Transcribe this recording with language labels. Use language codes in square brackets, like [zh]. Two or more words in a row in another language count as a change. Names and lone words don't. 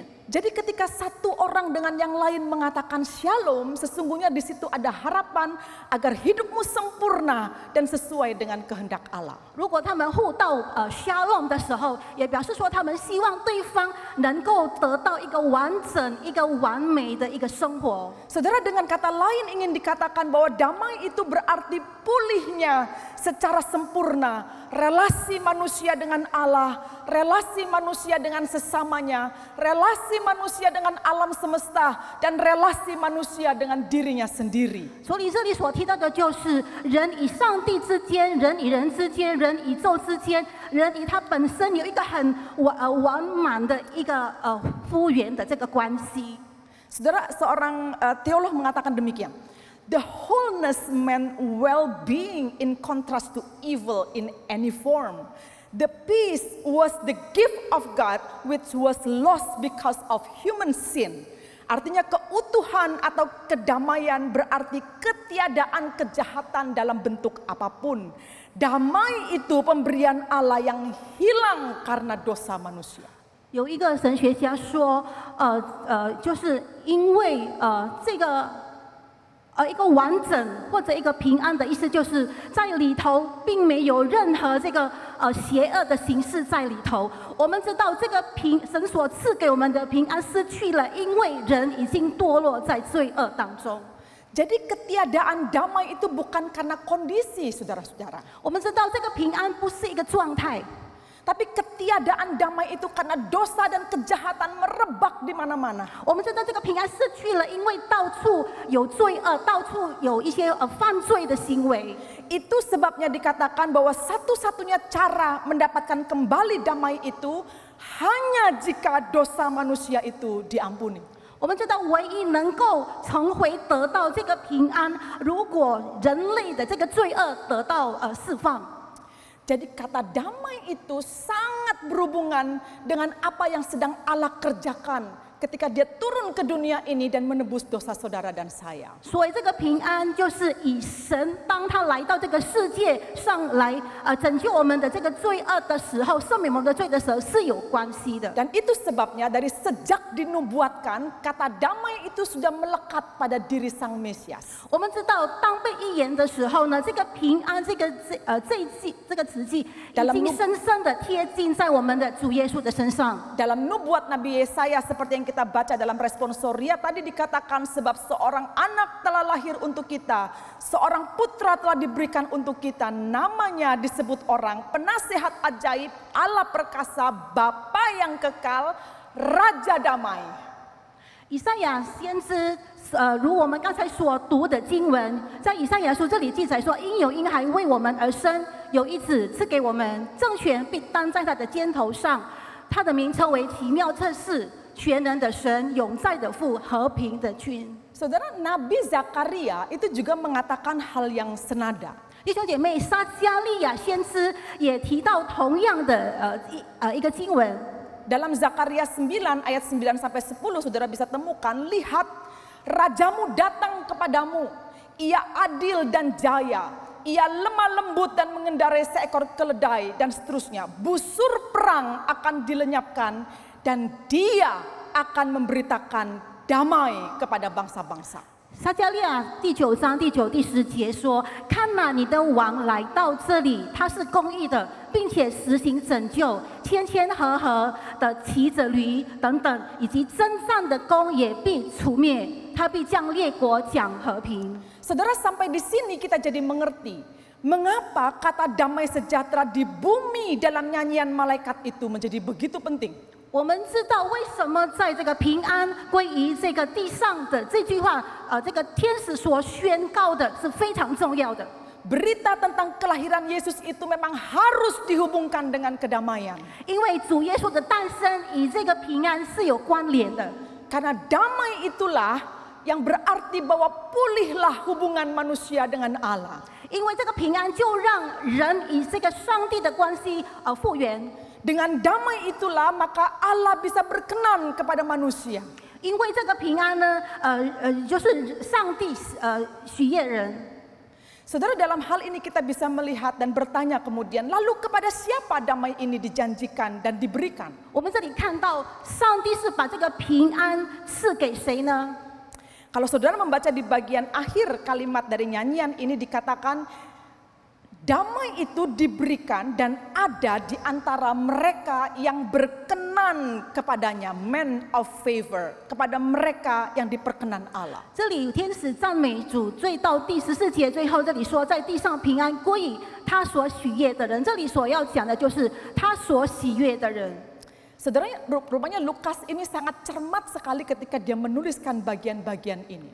[id] Jadi ketika satu orang dengan yang lain mengatakan shalom, sesungguhnya di situ ada harapan agar hidupmu sempurna dan sesuai dengan kehendak Allah. [zh] 如果他们互道shalom 的时候，也表示说他们希望对方能够得到一个完整、一个完美的一个生活。 [id] Saudara, dengan kata lain ingin dikatakan bahwa damai itu berarti pulihnya secara sempurna relasi manusia dengan Allah, relasi manusia dengan sesamanya, relasi manusia dengan alam semesta, dan relasi manusia dengan dirinya sendiri. [zh] 所以这里所提到的就是人与上帝之间、人与人之间、人宇宙之间、人与他本身有一个很完满的一个复原的这个关系。 [id] Saudara, seorang teolog mengatakan demikian. [en] The wholeness meant well-being in contrast to evil in any form. The peace was the gift of God which was lost because of human sin. [id] Artinya keutuhan atau kedamaian berarti ketiadaan kejahatan dalam bentuk apapun. Damai itu pemberian Allah yang hilang karena dosa manusia. [zh] 有一个神学家说，就是因为这个一个完整或者一个平安的意思，就是在里头并没有任何这个邪恶的形式在里头。我们知道这个神所赐给我们的平安失去了，因为人已经堕落在罪恶当中。 [id] Jadi ketiadaan damai itu bukan karena kondisi, saudara-saudara. [zh] 我们知道这个平安不是一个状态， [id] Tapi ketiadaan damai itu karena dosa dan kejahatan merebak di mana-mana. [zh] 我们知道这个平安失去了，因为到处有罪恶，到处有一些犯罪的行为。 [id] Itu sebabnya dikatakan bahwa satu-satunya cara mendapatkan kembali damai itu hanya jika dosa manusia itu diampuni. [zh] 我们知道，唯一能够重回得到这个平安，如果人类的这个罪恶得到释放。 [id] Jadi kata damai itu sangat berhubungan dengan apa yang sedang Allah kerjakan ketika dia turun ke dunia ini dan menebus dosa saudara dan saya. [zh] 所以这个平安就是以神当他来到这个世界上来拯救我们的这个罪恶的时候，赦免我们的罪的时候是有关系的。 [id] Dan itu sebabnya dari sejak dinubuatkan kata damai itu sudah melekat pada diri sang Mesias. [zh] 我们知道，当被预言的时候呢，这个平安这个词句已经深深的贴近在我们的主耶稣的身上。 [id] Dalam nubuat Nabi Yesaya seperti yang kita baca dalam responsoria tadi dikatakan sebab seorang anak telah lahir untuk kita, seorang putra telah diberikan untuk kita, namanya disebut orang penasehat ajaib, Allah perkasa, Bapa yang kekal, Raja damai. [zh] 以赛亚先知，如我们刚才所读的经文，在以赛亚书这里记载说，因有婴孩为我们而生，有一子赐给我们，政权必担在他的肩头上，他的名称为奇妙策士。全能的神，永在的父，和平的君。 [id] Saudara, Nabi Zakaria itu juga mengatakan hal yang senada. [zh] 弟兄姐妹，撒迦利亚先知也提到同样的一个经文。 [id] Dalam Zakaria 9 ayat 9 sampai 10 saudara bisa temukan, lihat rajamu datang kepadamu, ia adil dan jaya, ia lemah lembut dan mengendarai seekor keledai dan seterusnya. Busur perang akan dilenyapkan dan dia akan memberitakan damai kepada bangsa-bangsa. [zh] 撒迦利亚第9章第9、第10节说：“看哪，你的王来到这里，他是公义的，并且实行拯救，谦谦和和的骑着驴等等，以及征战的弓也必除灭，他必将列国讲和平。” [id] Saudara, sampai di sini kita jadi mengerti mengapa kata damai sejahtera di bumi dalam nyanyian malaikat itu menjadi begitu penting. [zh] 我们知道为什么在这个平安归于这个地上的这句话，这个天使所宣告的是非常重要的。 [id] Berita tentang kelahiran Yesus itu memang harus dihubungkan dengan kedamaian. [zh] 因为主耶稣的诞生与这个平安是有关联的。 [id] Karena damai itulah yang berarti bahwa pulihlah hubungan manusia dengan Allah. [zh] 因为这个平安就让人与这个上帝的关系复原。 [id] Dengan damai itulah maka Allah bisa berkenan kepada manusia. [zh] 因为这个平安呢，就是上帝喜悦人。 [id] Saudara, dalam hal ini kita bisa melihat dan bertanya kemudian, lalu kepada siapa damai ini dijanjikan dan diberikan? [zh] 我们这里看到，上帝是把这个平安赐给谁呢？ [id] Kalau saudara membaca di bagian akhir kalimat dari nyanyian ini dikatakan, damai itu diberikan dan ada di antara mereka yang berkenan kepadanya, [en] men of favor, [id] kepada mereka yang diperkenan Allah. [zh] 这里有天使赞美主，到第14节最后这里说，在地上平安归于他所喜悦的人。这里所要讲的就是他所喜悦的人。 [id] Saudara, rupanya Lukas ini sangat cermat sekali ketika dia menuliskan bagian-bagian ini.